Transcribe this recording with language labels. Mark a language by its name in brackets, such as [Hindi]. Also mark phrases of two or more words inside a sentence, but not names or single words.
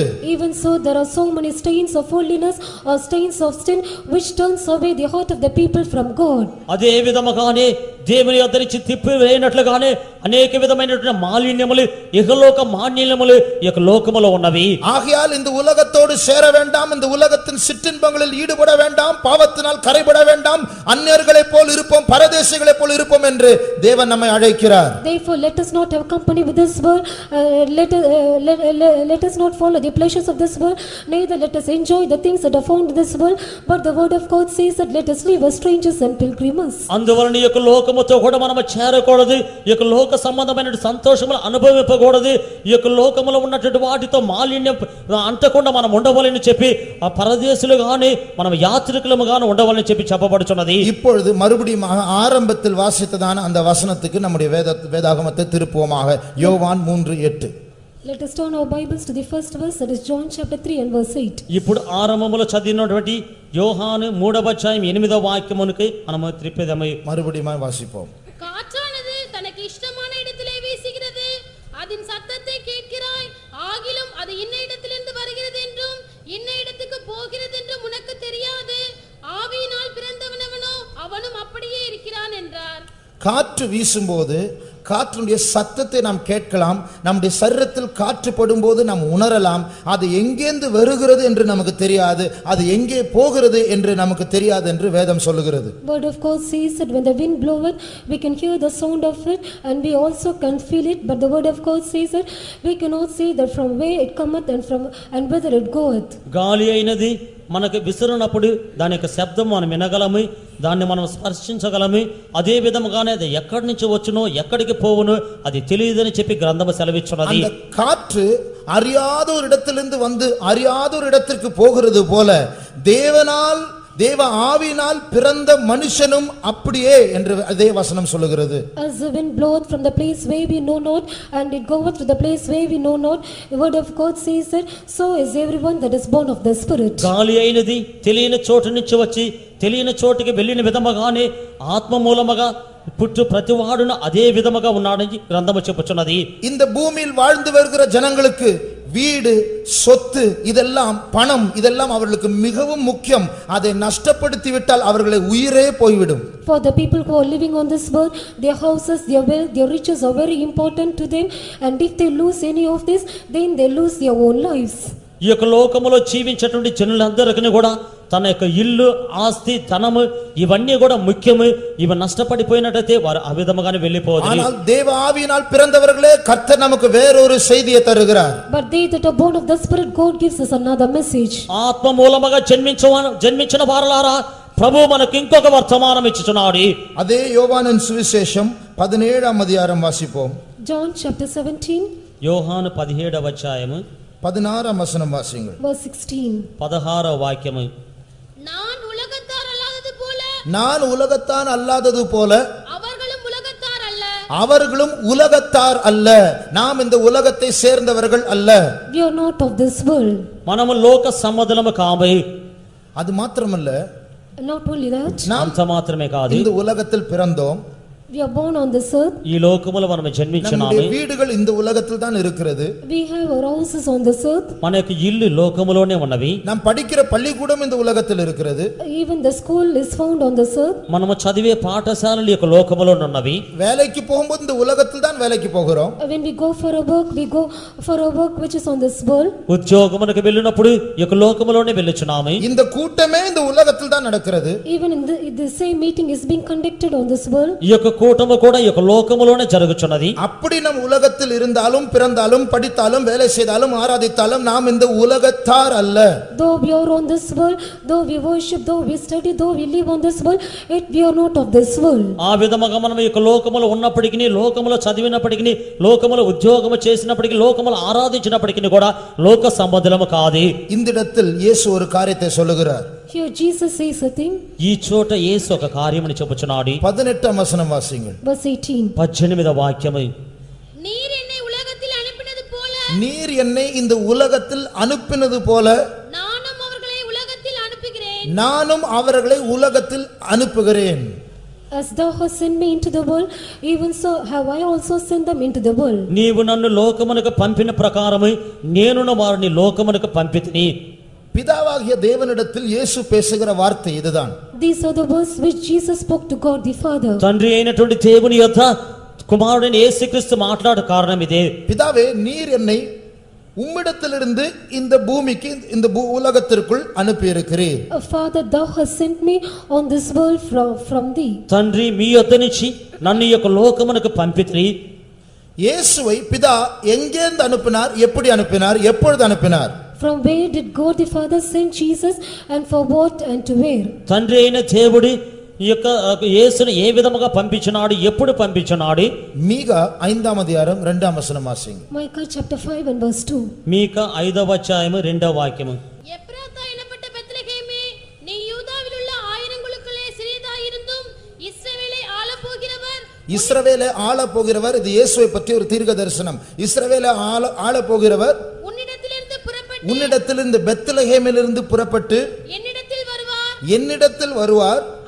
[English] Even so, there are so many stains of holiness or stains of sin which turns away the heart of the people from God. [Telugu] అదే విధముగానే దేవుని యొద్ద నుంచి తిప్పివేయనట్లుగానే అనేక విధమైనటువంటి మాలిన్యములు ఇహలోక మాలిన్యములు ఈ యొక్క లోకములో ఉన్నవి. [Tamil] ஆகையால் இந்த உலகத்தோடு சேர வேண்டாம், இந்த உலகத்தின் சிற்றின்பங்களில் ஈடுபட வேண்டாம், பாவத்தினால் கரைபட வேண்டாம், அந்நியர்களைப் போல் இருப்போம், பரதேசிகளைப் போல் இருப்போம் என்று தேவன் நம்மை அழைக்கிறார். [English] Therefore, let us not have company with this world, let us not follow the pleasures of this world, neither let us enjoy the things that are found in this world, but the word of God says that let us live as strangers and pilgrims. [Telugu] అందువలన ఈ యొక్క లోకముతో కూడా మనము చేరకూడదు, ఈ యొక్క లోక సంబంధమైన సంతోషములు అనుభవింపకూడదు, ఈ యొక్క లోకములో ఉన్నటువంటి వాటితో మాలిన్యం అంటకుండా మనం ఉండవాలని చెప్పి ఆ పరదేశులు గాని మనం యాత్రికులము గాని ఉండవాలని చెప్పి చెప్పబడుచున్నది. [Tamil] இப்பொழுது மறுபடியும் ஆரம்பத்தில் வாசித்ததான அந்த வசனத்துக்கு நம்முடைய வேதாகமத்தை திருப்புவோமாக. யோவான் 3:8. [English] Let us turn our Bibles to the first verse, that is John chapter 3 and verse 8. [Telugu] ఇప్పుడు ఆరంభములో చదివినటువంటి యోహాను 3:8 మనము త్రిప్పేదము. [Tamil] மறுபடியும் வாசிப்போம். காற்றானது தனக்கு இஷ்டமான இடத்திலே வீசுகிறது, அதன் சத்தத்தை கேட்கிறாய், ஆகிலும் அது இன்ன இடத்திலிருந்து வருகிறது என்றும் இன்ன இடத்துக்கு போகிறது என்றும் உனக்கு தெரியாது. ஆவியினால் பிறந்தவனவனோ அவனும் அப்படியே இருக்கிறான் என்றார். காற்று வீசும்போது காற்றினுடைய சத்தத்தை நாம் கேட்கலாம், நம்முடைய சரீரத்தில் காற்று படும்போது நாம் உணரலாம். அது எங்கேந்து வருகிறது என்று நமக்கு தெரியாது, அது எங்கே போகிறது என்று நமக்கு தெரியாது என்று வேதம் சொல்லுகிறது. [English] Word of God says that when the wind bloweth, we can hear the sound of it and we also can feel it, but the word of God says that we cannot see that from where it cometh and whither it goeth. [Telugu] గాలి అయినది మనకు విసిరినప్పుడు దాని యొక్క శబ్దం మనం వినగలము, దాన్ని మనం స్పర్శించగలము. అదే విధముగానే అది ఎక్కడి నుంచి వచ్చునో ఎక్కడికి పోవునో అది తెలియదని చెప్పి గ్రంథము సెలవిస్తున్నది. [Tamil] அந்த காற்று அறியாத ஒரு இடத்திலிருந்து வந்து அறியாத ஒரு இடத்திற்கு போகிறது போல தேவ ஆவியினால் பிறந்த மனுஷனும் அப்படியே என்று அதே வசனம் சொல்லுகிறது. [English] As the wind bloweth from the place where we know not and it goeth to the place where we know not, the word of God says that so is everyone that is born of the Spirit. [Telugu] గాలి అయినది తెలియని చోటు నుంచి వచ్చి తెలియని చోటుకి వెళ్ళిన విధముగానే ఆత్మ మూలముగా పుట్టు ప్రతివాడును అదే విధముగా ఉన్నాడని గ్రంథము చెప్పుచున్నది. [Tamil] இந்த பூமியில் வாழ்ந்து வருகிற ஜனங்களுக்கு வீடு, சொத்து, இதெல்லாம் பணம், இதெல்லாம் அவர்களுக்கு மிகவும் முக்கியம். அதை நஷ்டப்படுத்தி விட்டால் அவர்களை உயிரே போய்விடும். [English] For the people who are living on this world, their houses, their wealth, their riches are very important to them, and if they lose any of this, then they lose their own lives. [Telugu] ఈ యొక్క లోకములో జీవించేటువంటి జనులందరికీ కూడా తన యొక్క ఇల్లు ఆస్తి ధనము ఇవన్నీ కూడా ముఖ్యము ఇవి నష్టపడిపోయినట్టయితే వారు ఆ విధముగానే వెళ్ళిపోవాలి. [Tamil] ஆனால் தேவ ஆவியினால் பிறந்தவர்களே கர்த்தர் நமக்கு வேறொரு செய்தியை தருகிறார். [English] But they that are born of the Spirit, God gives us another message. [Telugu] ఆత్మ మూలముగా జన్మించిన వారలారా ప్రభు మనకు ఇంకొక వర్తమానం ఇచ్చుచున్నాడు. [Tamil] அதே யோவானின் சுவிசேஷம் 17ஆம் அதிகாரம் வாசிப்போம். [English] John chapter 17 [Telugu] యోహాను 17వ అధ్యాయము [Tamil] 16ஆம் வசனம் வாசிங்கள். [English] verse 16. [Telugu] 16వ వాక్యము. [Tamil] நான் உலகத்தார் அல்லாதது போல நான் உலகத்தான் அல்லாதது போல அவர்களும் உலகத்தார் அல்ல. அவர்களும் உலகத்தார் அல்ல. நாம் இந்த உலகத்தை சேர்ந்தவர்கள் அல்ல. [English] We are not of this world. [Telugu] మనము లోక సంబంధులము కాము. [Tamil] அது மாத்திரமல்ல, [English] Not only that, [Tamil] நாம் [Telugu] అంత మాత్రమే కాదు, [Tamil] இந்த உலகத்தில் பிறந்தோம். [English] we are born on this earth. [Telugu] ఈ లోకములో మనము జన్మించున్నాము. [Tamil] நம்முடைய வீடுகள் இந்த உலகத்தில் தான் இருக்கிறது. [English] We have our houses on this earth. [Telugu] మన యొక్క ఇల్లు లోకములోనే ఉన్నవి. [Tamil] நாம் படிக்கிற பள்ளிக்கூடம் இந்த உலகத்தில் இருக்கிறது. [English] Even the school is found on this earth. [Telugu] మనము చదివే పాఠశాలలు యొక్క లోకములోనే ఉన్నవి. [Tamil] வேலைக்கு போகும்போது இந்த உலகத்தில் தான் வேலைக்கு போகிறோம். [English] When we go for a work, we go for a work which is on this world. [Telugu] ఉద్యోగమునకు వెళ్ళినప్పుడు ఈ యొక్క లోకములోనే వెళ్ళుచున్నాము. [Tamil] இந்த கூட்டமே இந்த உலகத்தில் தான் நடக்கிறது. [English] Even in the same meeting is being conducted on this world. [Telugu] ఈ యొక్క కూటము కూడా ఈ యొక్క లోకములోనే జరుగుచున్నది. [Tamil] அப்படி நம் உலகத்தில் இருந்தாலும் பிறந்தாலும் படித்தாலும் வேலை செய்தாலும் ஆராதித்தாலும் நாம் இந்த உலகத்தார் அல்ல. [English] Though we are on this world, though we worship, though we study, though we live on this world, yet we are not of this world. [Telugu] ఆ విధముగా మనం ఈ యొక్క లోకములో ఉన్నప్పటికీ, లోకములో చదివినప్పటికీ, లోకములో ఉద్యోగము చేసినప్పటికీ, లోకములో ఆరాధించినప్పటికీ కూడా లోక సంబంధులము కాదు. [Tamil] இந்த இடத்தில் இயேசு ஒரு காரியத்தை சொல்லுகிறார். [English] Here Jesus says a thing. [Telugu] ఈ చోట యేసు ఒక కార్యముని చెప్పుచున్నాడు. [Tamil] 18ஆம் வசனம் வாசிங்கள். [English] Verse 18. [Telugu] 18వ వాక్యము. [Tamil] நீர் என்னை உலகத்தில் அனுப்பினது போல நீர் என்னை இந்த உலகத்தில் அனுப்பினது போல நானும் அவர்களை உலகத்தில் அனுப்புகிறேன். நானும் அவர்களை உலகத்தில் அனுப்புகிறேன். [English] As thou hast sent me into the world, even so have I also sent them into the world. [Telugu] నీవు నన్ను లోకమునకు పంపిన ప్రకారము నేనును వారిని లోకమునకు పంపితిని. [Tamil] பிதாவாகிய தேவனிடத்தில் இயேசு பேசுகிற வார்த்தை இதுதான். [English] These are the words which Jesus spoke to God the Father. [Telugu] తండ్రి అయినటువంటి దేవుని యొద్ద కుమారుడైన యేసుక్రీస్తు మాట్లాడు కారణం ఇదే. [Tamil] பிதாவே, நீர் என்னை உம்மிடத்திலிருந்து இந்த பூமிக்கு இந்த உலகத்திற்குள் அனுப்பி இருக்கிறீர். [English] Father, thou hast sent me on this world from thee. [Telugu] తండ్రి మీ యొద్ద నుంచి నన్ను ఈ యొక్క లోకమునకు పంపితిని. [Tamil] இயேசுவை பிதா எங்கேருந்து அனுப்பினார், எப்படி அனுப்பினார், எப்பொழுது அனுப்பினார்? [English] From where did God the Father send Jesus, and for what and to where? [Telugu] తండ్రి అయిన దేవుడు ఈ యొక్క యేసును ఏ విధముగా పంపించినాడు, ఎప్పుడు పంపించినాడు? [Tamil] மீகா 5ஆம் அதிகாரம் 2ஆம் வசனம் வாசிங்க. [English] Micah chapter 5 and verse 2. [Telugu] మీకా 5వ అధ్యాయము 2వ వాక్యము. [Tamil] எப்ராத்தா எனப்பட்ட பெத்லகேமே, நீ யூதாவில் உள்ள ஆயிரங்களுக்குள்ளே சிறியதாயிருந்தும் இஸ்ரவேலை ஆளப்போகிறவர் இஸ்ரவேலை ஆள போகிறவர். இது இயேசுவை பற்றி ஒரு தீர்க்க தரிசனம். இஸ்ரவேலை ஆள போகிறவர் உன்னிடத்திலிருந்து பெத்லகேமிலிருந்து புறப்பட்டு என்னிடத்தில் வருவார்.